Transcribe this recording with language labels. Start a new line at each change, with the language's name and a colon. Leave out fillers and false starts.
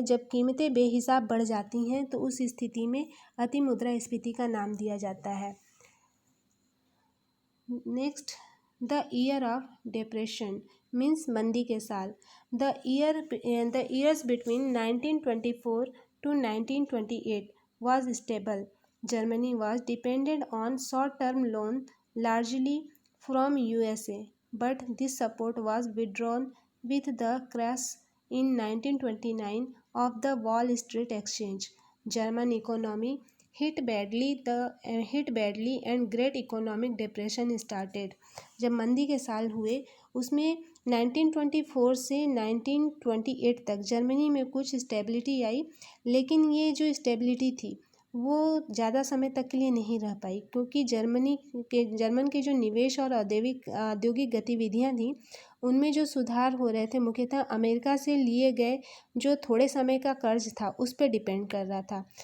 Hindi: जब कीमतें बेहिसाब बढ़ जाती हैं तो उस स्थिति में अति मुद्रास्फीति का नाम दिया जाता है।
English: next, the year of depression means
Hindi: मंदी के साल।
English: The years between 1924 to 1928 was stable. Germany was dependent on short-term loan largely from USA, but this support was withdrawn with the crash in 1929 of the Wall Street Exchange. German economy hit badly and great economic depression started.
Hindi: जब मंदी के साल हुए उसमें 1924 से 1928 तक Germany में कुछ स्टेबिलिटी आई, लेकिन ये जो स्टेबिलिटी थी वो ज़्यादा समय तक के लिए नहीं रह पाई, क्योंकि जर्मन के जो निवेश और औद्योगिक गतिविधियां थीं उनमें जो सुधार हो रहे थे मुख्यतः अमेरिका से लिए गए जो थोड़े समय का कर्ज था उस पर डिपेंड कर रहा था।